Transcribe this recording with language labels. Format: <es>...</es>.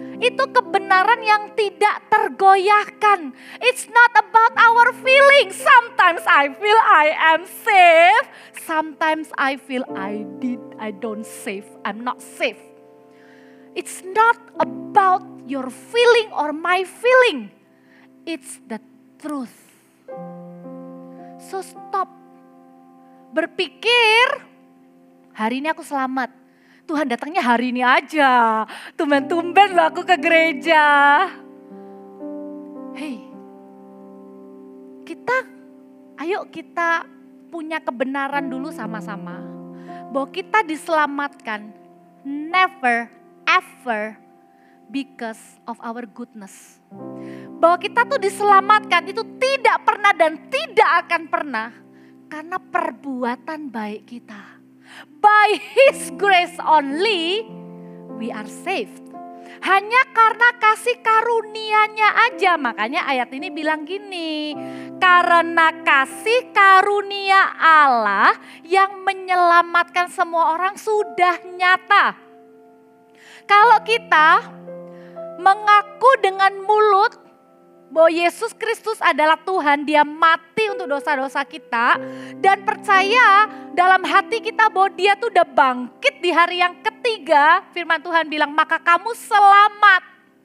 <id>Itu kebenaran yang tidak tergoyahkan.</id> <en>It's not about our feeling. Sometimes I feel I am safe. Sometimes I feel I don't safe. I'm not safe. It's not about your feeling or my feeling. It's the truth.</en> <id>So stop berpikir hari ini aku selamat. Tuhan datangnya hari ini aja. Tumben-tumben loh aku ke gereja. Hey, ayo kita punya kebenaran dulu sama-sama. Bahwa kita diselamatkan</id> <en>never ever because of our goodness.</en> <id>Bahwa kita tuh diselamatkan itu tidak pernah dan tidak akan pernah karena perbuatan baik kita.</id> <en>By His grace only we are saved.</en> <id>Hanya karena kasih karunia-Nya aja. Makanya ayat ini bilang gini, karena kasih karunia Allah yang menyelamatkan semua orang sudah nyata. Kalau kita mengaku dengan mulut bahwa Yesus Kristus adalah Tuhan, Dia mati untuk dosa-dosa kita, dan percaya dalam hati kita bahwa Dia tuh udah bangkit di hari yang ketiga, firman Tuhan bilang maka kamu selamat.</id>